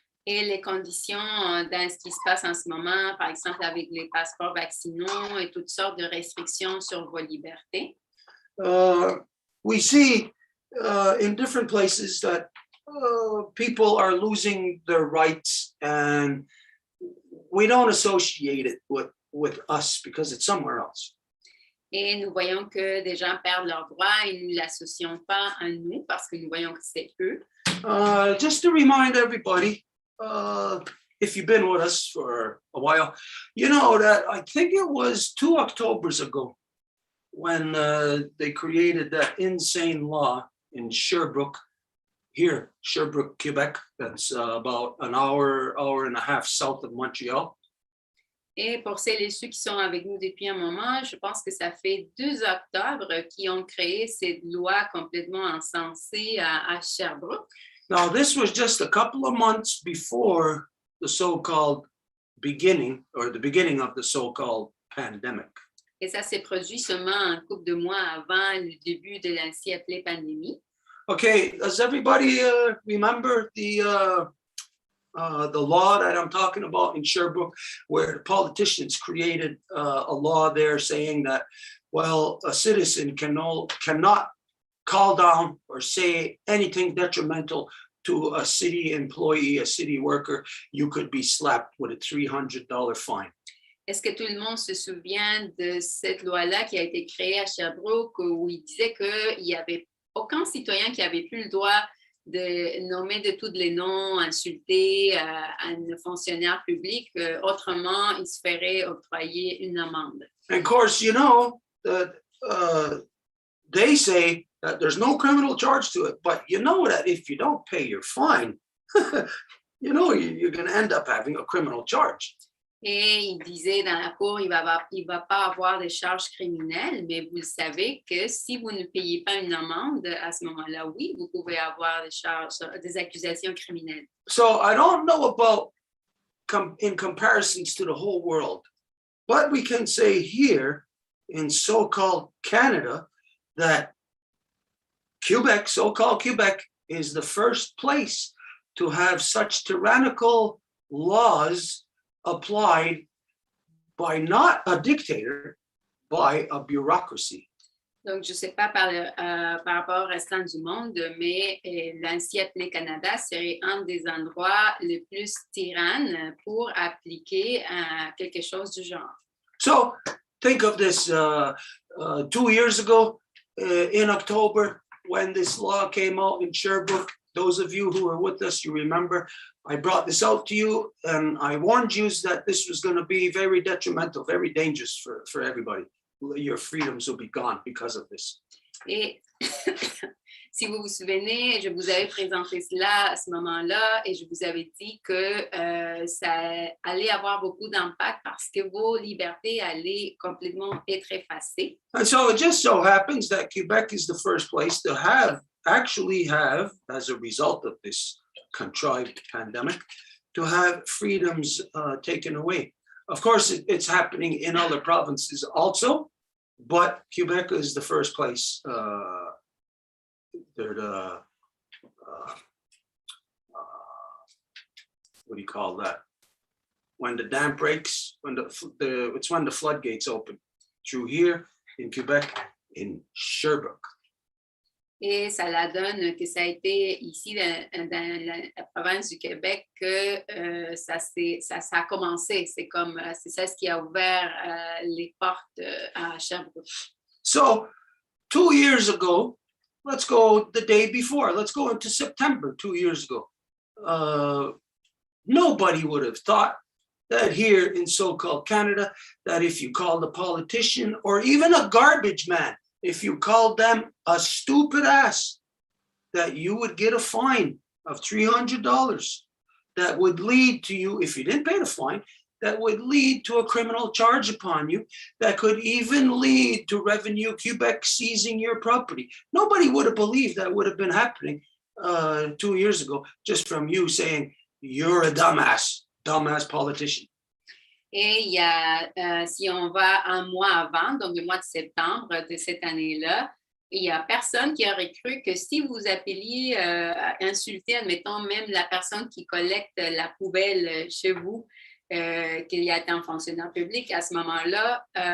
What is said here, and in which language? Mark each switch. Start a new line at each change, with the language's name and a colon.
French: Et les conditions dans ce qui se passe en ce moment, par exemple avec les passeports vaccinaux et toutes sortes de restrictions sur vos libertés.
English: We see in different places that people are losing their rights, and we don't associate it with us because it's somewhere else.
French: Et nous voyons que des gens perdent leurs droits et nous ne l'associons pas à nous parce que nous voyons que c'est eux.
English: Just to remind everybody, if you've been with us for a while, you know that I think it was 2 Octobers ago when they created that insane law in Sherbrooke, Quebec, that's about an hour and a half south of Montreal.
French: Et pour celles et ceux qui sont avec nous depuis un moment, je pense que ça fait 2 octobre qui ont créé cette loi complètement insensée à Sherbrooke.
English: Now, this was just a couple of months before the so-called beginning, or the beginning of the so-called pandemic.
French: Et ça s'est produit seulement un couple de mois avant le début de la si appelée pandémie.
English: Okay, does everybody remember the law that I'm talking about in Sherbrooke, where the politicians created a law there saying that, well, a citizen cannot call down or say anything detrimental to a city employee, a city worker. You could be slapped with a $300 fine.
French: Est-ce que tout le monde se souvient de cette loi-là qui a été créée à Sherbrooke où il disait qu'il n'y avait aucun citoyen qui avait plus le droit de nommer de tous les noms, insulter un fonctionnaire public, autrement il se ferait octroyer une amende.
English: And of course, you know that they say that there's no criminal charge to it, but you know that if you don't pay your fine, you know you're going to end up having a criminal charge.
French: Et il disait dans la cour, il va pas avoir de charges criminelles, mais vous le savez que si vous ne payez pas une amende, à ce moment-là, oui, vous pouvez avoir des accusations criminelles.
English: So I don't know about in comparisons to the whole world, but we can say here in so-called Canada that Quebec, so-called Quebec, is the first place to have such tyrannical laws applied by not a dictator, by a bureaucracy.
French: Donc, je ne sais pas par rapport au restant du monde, mais l'ancien appelé Canada serait un des endroits les plus tyrannes pour appliquer quelque chose du genre.
English: So think of this 2 years ago in October when this law came out in Sherbrooke. Those of you who were with us, you remember, I brought this out to you and I warned you that this was going to be very detrimental, very dangerous for everybody. Your freedoms will be gone because of this.
French: Et si vous vous souvenez, je vous avais présenté cela à ce moment-là et je vous avais dit que ça allait avoir beaucoup d'impact parce que vos libertés allaient complètement être effacées.
English: And so it just so happens that Quebec is the first place to actually have, as a result of this contrived pandemic, to have freedoms taken away. Of course, it's happening in other provinces also, but Quebec is the first place. They're the, what do you call that? When the dam breaks, it's when the floodgates open. Through here in Quebec, in Sherbrooke.
French: Et ça la donne que ça a été ici dans la province du Québec que ça a commencé. C'est ça ce qui a ouvert les portes à Sherbrooke.
English: So 2 years ago, let's go the day before. Let's go into September 2 years ago. Nobody would have thought that here in so-called Canada, that if you called a politician or even a garbage man, if you called them a stupid ass, that you would get a fine of $300 that would lead to you, if you didn't pay the fine, that would lead to a criminal charge upon you, that could even lead to Revenue Quebec seizing your property. Nobody would have believed that would have been happening 2 years ago, just from you saying, you're a dumbass politician.
French: Et il y a, si on va un mois avant, donc le mois de septembre de cette année-là, il n'y a personne qui aurait cru que si vous appeliez à insulter, admettons, même la personne qui collecte la poubelle chez vous, qu'il y a été un fonctionnaire public, à ce moment-là,